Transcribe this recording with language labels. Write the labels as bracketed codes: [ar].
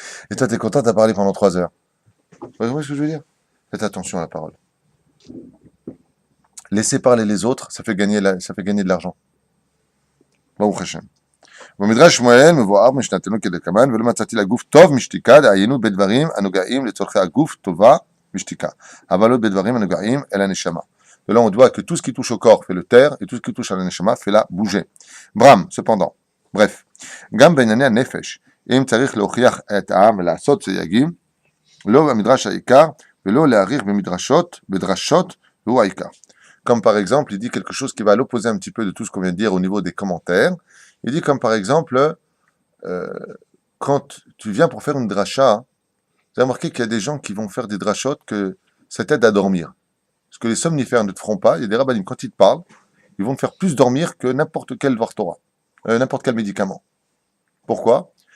[fr] Et toi, tu es content, tu as parlé pendant 3 heures. Vous voyez ce que je veux dire? Faites attention à la parole. Laissez parler les autres, ça fait gagner de l'argent. [he] Baruch Hashem. במדרש שמואל מבואר משנתנו כדלקמן ולא מצאתי לגוף טוב משתיקה דהיינו בדברים הנוגעים לצורכי הגוף טובה משתיקה אבל לא בדברים הנוגעים אל הנשמה. [fr] De là on voit que tout ce qui touche au corps fait le taire et tout ce qui touche à la neshama fait la bouger. Bram, cependant, bref, [he] גם בענייני הנפש, אם צריך להוכיח את העם ולעשות סייגים, לא במדרש העיקר ולא להאריך בדרשות והוא העיקר. [fr] Comme par exemple, il dit quelque chose qui va à l'opposé un petit peu de tout ce qu'on vient de dire au niveau des commentaires. Il dit comme par exemple, quand tu viens pour faire une dracha, vous avez remarqué qu'il y a des gens qui vont faire des drachot que ça t'aide à dormir. Ce que les somnifères ne te feront pas, il y a des rabbinim, quand ils te parlent, ils vont te faire plus dormir que n'importe quel Dvar Torah, n'importe quel médicament. Pourquoi?